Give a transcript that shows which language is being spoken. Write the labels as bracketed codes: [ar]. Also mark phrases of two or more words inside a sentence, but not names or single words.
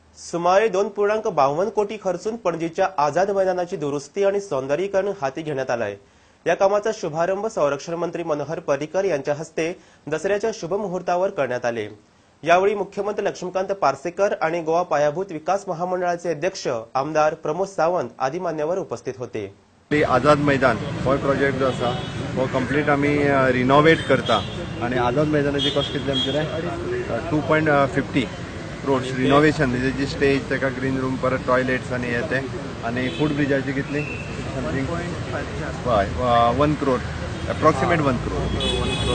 [mr] सुमारे 2.52 कोटी खर्चून पणजीच्या आझाद मैदानाची दुरुस्ती आणि सौंदर्यीकरण हाती घेण्यात आलंय। या कामाचा शुभारंभ संरक्षण मंत्री मनोहर पर्रीकर यांच्या हस्ते दसऱ्याच्या शुभ मुहूर्तावर करण्यात आले। यावेळी मुख्यमंत्री लक्ष्मीकांत पार्सेकर आणि गोवा पायाभूत विकास महामंडळाचे अध्यक्ष आमदार प्रमोद सावंत आदी मान्यवर उपस्थित होते। [kok] आझाद मैदान हो प्रोजेक्ट जो आसा तो कंप्लीट आम्ही रिनोवेट करता आणि आझाद मैदानाची कॉस्ट कितली आमचे 2.50 करोड रिनोवेशन जी स्टेज तेका [en] green room [kok] परत टॉयलेट्स आणि येते आणि फूड ब्रिजाची कितली समथिंग 1 करोड अप्रॉक्सिमेट 1 करोड